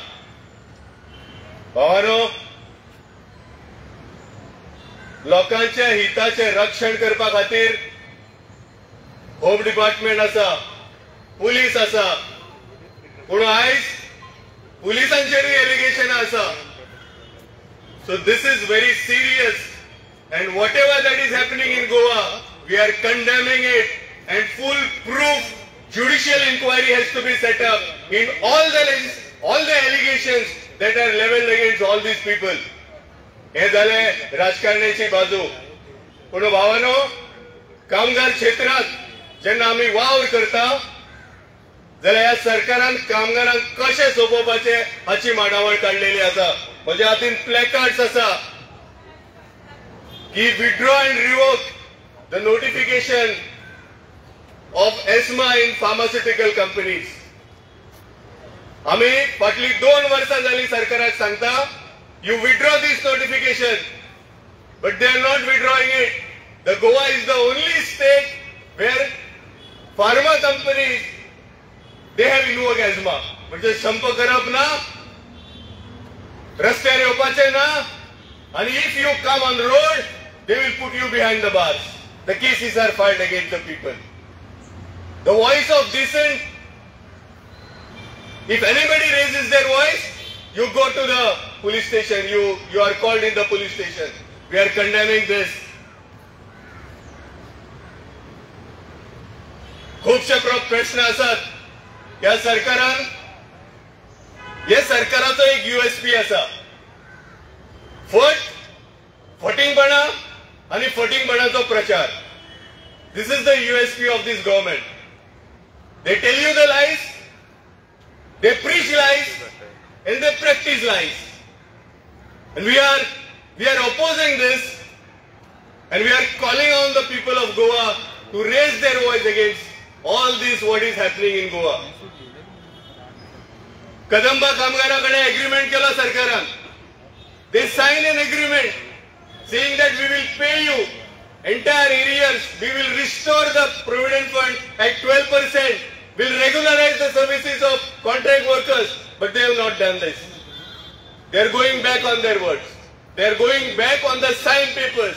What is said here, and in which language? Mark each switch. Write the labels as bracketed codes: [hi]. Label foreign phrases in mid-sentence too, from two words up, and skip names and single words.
[kok] भावानो, लोकांच्या हिताचे रक्षण करपा खातीर होम डिपार्टमेंट आसा, पुलीस आसा, पूण आयज पुलिसांचेरूय एलिगेशन आसा. [en] so this is very serious and whatever that is happening in Goa, we are condemning it and full proof judicial inquiry has to be set up in all the allegations that are leveled against all these people. [kok] हे झाले राजकारणाची बाजू. पण भावानो, कामगार क्षेत्रात जेन्ना आम्ही वावर करता जाल्यार ह्या सरकारान कामगारांक कशें सोंपोवपाचे हाची मांडावळ काडलेली आसा. म्हज्या हातीन प्लॅकार्ड्स आसा की [en] withdraw and revoke the notification of ESMA in pharmaceutical companies. [kok] आम्ही फाटली 2 वर्सां जाली सरकाराक सांगता [en] you withdraw this notification, but they are not withdrawing it. The Goa is the only state where pharma companies they have invoked ESMA. [kok] म्हणजे संप करप ना, रस्त्यार येवपाचे ना, [en] and if you come on road they will put you behind the bars. The cases are filed against the people. The voice of dissent, if anybody raises their voice, you go to the police station, you are called in the police station. We are condemning this. [kok] खूपशे प्रश्न आसात ह्या सरकारान. हे सरकाराचो एक USP आसा, फटींगपणा आणि फटींगपणाचो प्रचार. [en] This is the USP of this government. They tell you the lies, they preach lies, and they practice lies. And we are opposing this, and we are calling on the people of Goa to raise their voice against all this what is happening in Goa. [kok] Kadamba कामगाराकडे एग्रीमेंट केला सरकारान. [en] They sign an agreement saying that we will pay you entire arrears, we will restore the provident fund at 12%, will regularize the services of contract workers, but they have not done this. They are going back on their words. They are going back on the signed papers.